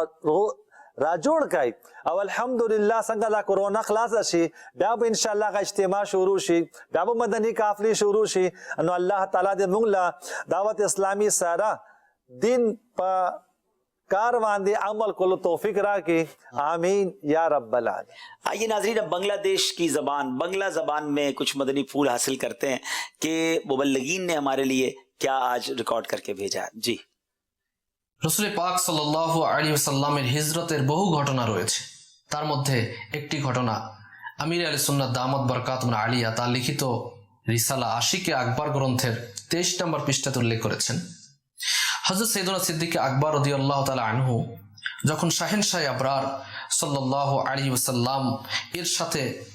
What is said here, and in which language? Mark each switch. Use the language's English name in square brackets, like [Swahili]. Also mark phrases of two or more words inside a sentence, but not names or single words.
[Pashto] را جوړ کړئ او الحمدلله څنګه دا کرونا خلاصه شي بیا به انشاءالله هغه اجتماع شروع شي بیا به مدني قافلې شروع شي نو الله تعالی دې موږ له دعوت اسلامي سره دین په کار باندې عمل کولو توفیق راکړي آمین یا رب العالمین۔ [Urdu] آئیے ناظرین اب بنگلہ دیش کی زبان بنگلہ زبان میں کچھ مدنی پھول حاصل کرتے ہیں کہ مبلغین نے ہمارے لیے کیا آج ریکارڈ کر کے بھیجا ہے۔ جی [Bangla] রসুল পাক [Arabic] صلى الله عليه وسلم [Bangla] হিজরতের বহু ঘটনা রয়েছে তার মধ্যে একটি ঘটনা আমির আহলে সুন্নাত [Arabic] دامت بركاتهم العالية [Bangla] তার লিখিত রিসালা আশিকে আকবর গ্রন্থের 23 নম্বর পৃষ্ঠাতে উল্লেখ করেছেন হযরত সাইয়েদুনা সিদ্দিক আকবর [Arabic] رضي الله تعالى عنه [Bangla] যখন শাহেনশাহ আবরার [Arabic] صلى الله عليه وسلم [Bangla] এর সাথে